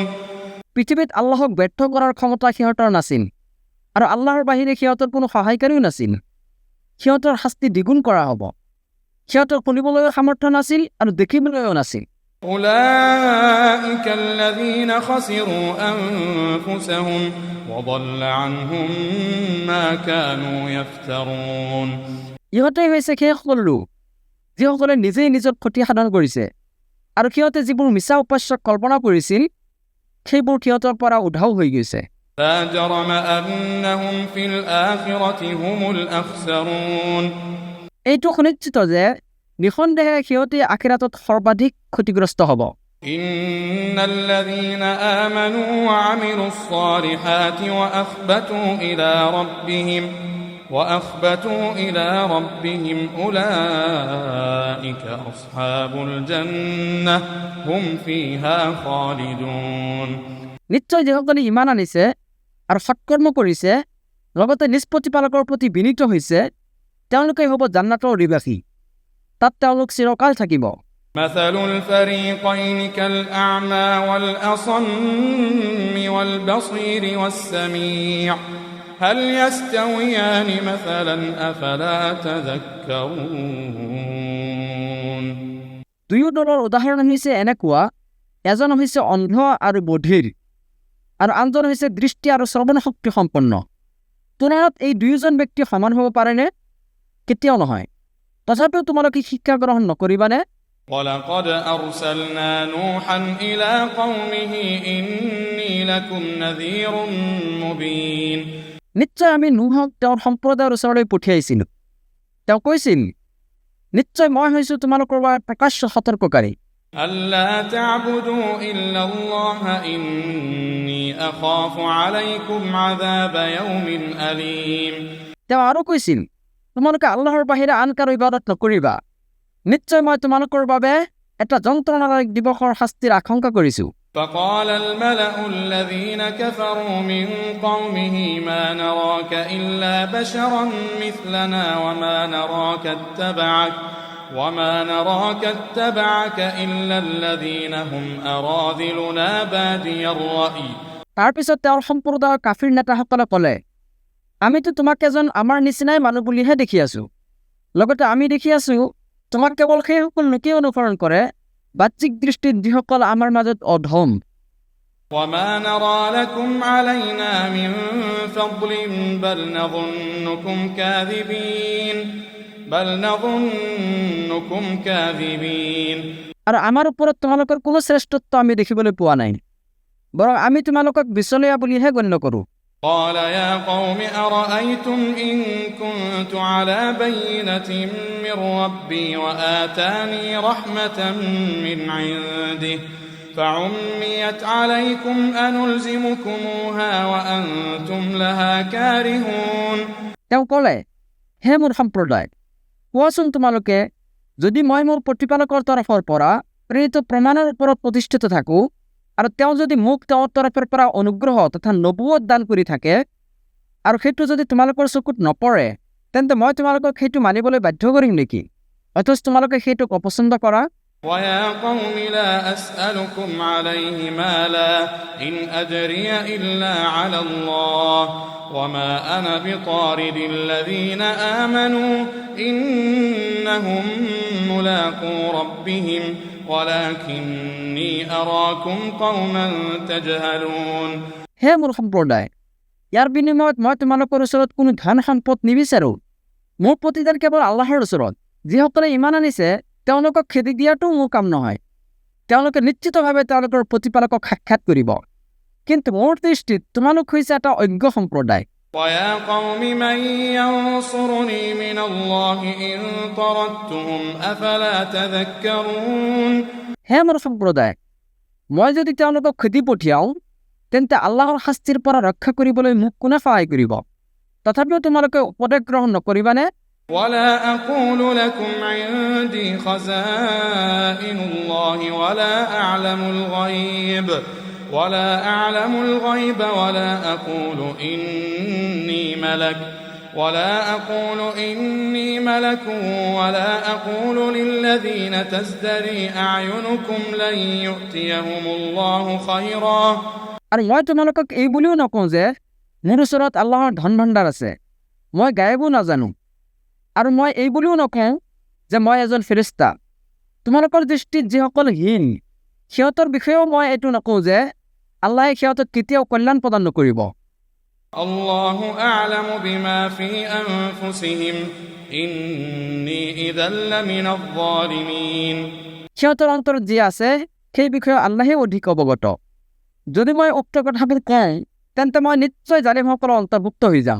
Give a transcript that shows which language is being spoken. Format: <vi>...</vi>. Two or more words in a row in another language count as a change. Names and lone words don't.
<as>পৃথিৱীত আল্লাহক ব্যৰ্থ কৰাৰ ক্ষমতা সিহঁতৰ নাছিল আৰু আল্লাহৰ বাহিৰে সিহঁতৰ কোনো সহায়কাৰীও নাছিল। সিহঁতৰ শাস্তি দ্বিগুণ কৰা হ'ব। সিহঁতৰ শুনিবলৈও সামৰ্থ্য নাছিল আৰু দেখিবলৈও নাছিল।</as> <ar>أولئك الذين خسروا أنفسهم وضل عنهم ما كانوا يفترون</ar> <as>ইহঁতে হৈছে সেইসকল লোক যিসকলে নিজেই নিজৰ ক্ষতি সাধন কৰিছে আৰু সিহঁতে যিবোৰ মিছা উপাস্য কল্পনা কৰিছিল সেইবোৰ সিহঁতৰ পৰা উধাও হৈ গৈছে।</as> <ar>لا جرم أنهم في الآخرة هم الأخسرون</ar> <as>এইটো সুনিশ্চিত যে নিঃসন্দেহে সিহঁতে আখিৰাতত সৰ্বাধিক ক্ষতিগ্ৰস্ত হ'ব।</as> <ar>إن الذين آمنوا وعملوا الصالحات وأخبتوا إلى ربهم أولئك أصحاب الجنة هم فيها خالدون</ar> <as>নিশ্চয় যিসকলে ইমান আনিছে আৰু সৎকৰ্ম কৰিছে লগতে নিজ প্ৰতিপালকৰ প্ৰতি বিনীত হৈছে তেওঁলোকে হ'ব জান্নাতৰ অধিবাসী। তাত তেওঁলোক চিৰকাল থাকিব।</as> <ar>مثل الفريقين كالأعمى والأصم والبصير والسميع هل يستويان مثلا أفلا تذكرون</ar> <as>দুয়ো দলৰ উদাহৰণ হৈছে এনেকুৱা, এজন হৈছে অন্ধ আৰু বধিৰ আৰু আনজন হৈছে দৃষ্টি আৰু শ্ৰৱণ শক্তি সম্পন্ন। তুলনাত এই দুয়োজন ব্যক্তি সমান হ'ব পাৰেনে? কেতিয়াও নহয়। তথাপিও তোমালোকে শিক্ষা গ্ৰহণ নকৰিবানে?</as> <ar>ولقد أرسلنا نوحا إلى قومه إني لكم نذير مبين</ar> <as>নিশ্চয় আমি নুহক তেওঁৰ সম্প্ৰদায়ৰ ওচৰলৈ পঠিয়াইছিলোঁ। তেওঁ কৈছিল, নিশ্চয় মই হৈছোঁ তোমালোকৰ বাবে প্ৰকাশ্য সতৰ্ককাৰী।</as> <ar>ألا تعبدوا إلا الله إني أخاف عليكم عذاب يوم أليم</ar> <as>তেওঁ আৰু কৈছিল, তোমালোকে আল্লাহৰ বাহিৰে আন কাৰো ইবাদত নকৰিবা। নিশ্চয় মই তোমালোকৰ বাবে এটা যন্ত্ৰণাদায়ক দিৱসৰ শাস্তিৰ আশংকা কৰিছোঁ।</as> <ar>فقال الملأ الذين كفروا من قومه ما نراك إلا بشرا مثلنا وما نراك اتبعك إلا الذين هم أراذلنا بادي الرأي</ar> <as>তাৰপিছত তেওঁৰ সম্প্ৰদায়ৰ কাফিৰ নেতাসকলে ক'লে, আমিতো তোমাক এজন আমাৰ নিচিনাই মানুহ বুলিহে দেখি আছোঁ। লগতে আমি দেখি আছোঁ তোমাক কেৱল সেইসকল লোকে অনুসৰণ কৰে বাহ্যিক দৃষ্টিত যিসকল আমাৰ মাজত অধম।</as> <ar>وما نرى لكم علينا من فضل بل نظنكم كاذبين</ar> <as>আৰু আমাৰ ওপৰত তোমালোকৰ কোনো শ্ৰেষ্ঠত্ব আমি দেখিবলৈ পোৱা নাই, বৰং আমি তোমালোকক বিচলীয়া বুলিহে গণ্য কৰোঁ।</as> <ar>قال يا قوم أرأيتم إن كنت على بينة من ربي وآتاني رحمة من عنده فعميت عليكم أنلزمكموها وأنتم لها كارهون</ar> <as>তেওঁ ক'লে, হে মোৰ সম্প্ৰদায়, কোৱাচোন তোমালোকে, যদি মই মোৰ প্ৰতিপালকৰ তৰফৰ পৰা প্ৰেৰিত প্ৰমাণৰ ওপৰত প্ৰতিষ্ঠিত থাকোঁ আৰু তেওঁ যদি মোক তেওঁৰ তৰফৰ পৰা অনুগ্ৰহ তথা নবুৱত দান কৰি থাকে আৰু সেইটো যদি তোমালোকৰ চকুত নপৰে তেন্তে মই তোমালোকক সেইটো মানিবলৈ বাধ্য কৰিম নেকি অথচ তোমালোকে সেইটোক অপছন্দ কৰা</as> <ar>ويا قوم لا أسألكم عليه مالا إن أجري إلا على الله وما أنا بطارد الذين آمنوا إنهم ملاقو ربهم ولكني أراكم قوما تجهلون</ar> <as>হে মোৰ সম্প্ৰদায় ইয়াৰ বিনিময়ত মই তোমালোকৰ ওচৰত কোনো ধন সম্পদ নিবিচাৰোঁ মোৰ প্ৰতিদান কেৱল আল্লাহৰ ওচৰত যিসকলে ইমান আনিছে তেওঁলোকক খেদি দিয়াটো মোৰ কাম নহয় তেওঁলোকে নিশ্চিতভাৱে তেওঁলোকৰ প্ৰতিপালকক সাক্ষাৎ কৰিব কিন্তু মোৰ দৃষ্টিত তোমালোক হৈছে এটা অজ্ঞ সম্প্ৰদায়</as> <ar>ويا قوم من ينصرني من الله إن طردتهم أفلا تذكرون</ar> <as>হে মোৰ সম্প্ৰদায় মই যদি তেওঁলোকক খেদি পঠিয়াওঁ তেন্তে আল্লাহৰ শাস্তিৰ পৰা ৰক্ষা কৰিবলৈ মোক কোনে সহায় কৰিব তথাপিও তোমালোকে উপদেশ গ্ৰহণ নকৰিবানে</as> <ar>ولا أقول لكم عندي خزائن الله ولا أعلم الغيب ولا أقول إني ملك ولا أقول للذين تزدري أعينكم لن يؤتيهم الله خيرا</ar> <as>আৰু মই তোমালোকক এই বুলিও নকওঁ যে মোৰ ওচৰত আল্লাহৰ ধন ভাণ্ডাৰ আছে মই গায়বো নাজানো আৰু মই এই বুলিও নকওঁ যে মই এজন ফেৰিস্তা তোমালোকৰ দৃষ্টিত যিসকল হীন সিহঁতৰ বিষয়েও মই এইটো নকওঁ যে আল্লাহে সিহঁতক কেতিয়াও কল্যাণ প্ৰদান নকৰিব</as> <ar>الله أعلم بما في أنفسهم إني إذا لمن الظالمين</ar> <as>সিহঁতৰ অন্তৰত যি আছে সেই বিষয়ে আল্লাহে অধিক অৱগত যদি মই উক্ত কথাবোৰ কওঁ তেন্তে মই নিশ্চয় জালিমসকলৰ অন্তৰ্ভুক্ত হৈ যাম</as>